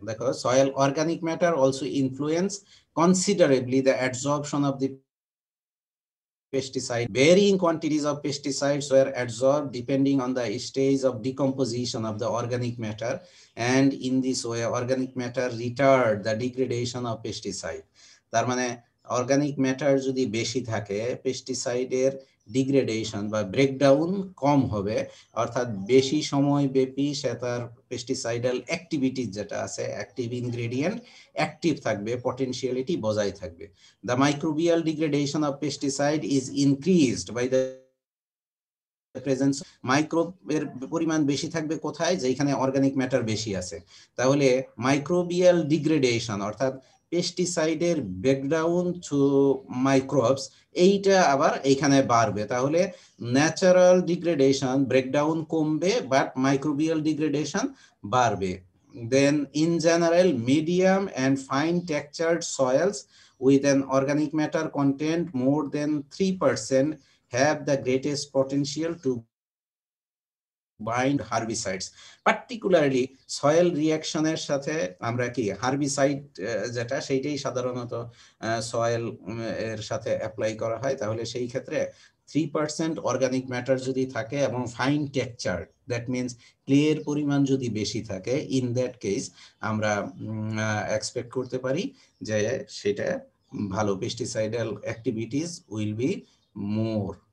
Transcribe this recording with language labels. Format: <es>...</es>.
<en>দেখো, soil organic matter also influence considerably the absorption of the pesticide. Varying quantities of pesticides were absorbed depending on the stage of decomposition of the organic matter, and in this way organic matter retard the degradation of pesticide.</en> <bn>তার মানে organic matter যদি বেশি থাকে, পেস্টিসাইডের degradation বা breakdown কম হবে, অর্থাৎ বেশি সময় ব্যাপী সে তার পেস্টিসাইডাল অ্যাক্টিভিটিস যেটা আছে, অ্যাক্টিভ ইনগ্রেডিয়েন্ট অ্যাক্টিভ থাকবে, পটেনশিয়ালিটি বজায় থাকবে।</bn> <en>The microbial degradation of pesticide is increased by the presence</en> <bn>মাইক্রোবের পরিমাণ বেশি থাকবে কোথায়, যেখানে অর্গানিক ম্যাটার বেশি আছে। তাহলে মাইক্রোবিয়াল ডিগ্রেডেশন অর্থাৎ পেস্টিসাইডের ব্রেকডাউন টু মাইক্রোবস, এইটা আবার এইখানে বাড়বে। তাহলে ন্যাচারাল ডিগ্রেডেশন ব্রেকডাউন কমবে, বাট মাইক্রোবিয়াল ডিগ্রেডেশন বাড়বে।</bn> <en>Then in general, medium and fine textured soils with an organic matter content more than 3% have the greatest potential to bind herbicides. Particularly soil reaction</en> <bn>এর সাথে আমরা কি herbicide যেটা সেইটাই সাধারণত soil এর সাথে অ্যাপ্লাই করা হয়। তাহলে সেই ক্ষেত্রে 3% অর্গানিক ম্যাটার যদি থাকে এবং ফাইন টেক্সচার, দ্যাট মিনস ক্লের পরিমাণ যদি বেশি থাকে, ইন দ্যাট কেস আমরা এক্সপেক্ট করতে পারি যে সেটা ভালো,</bn> <en>Pesticidal activities will be more.</en>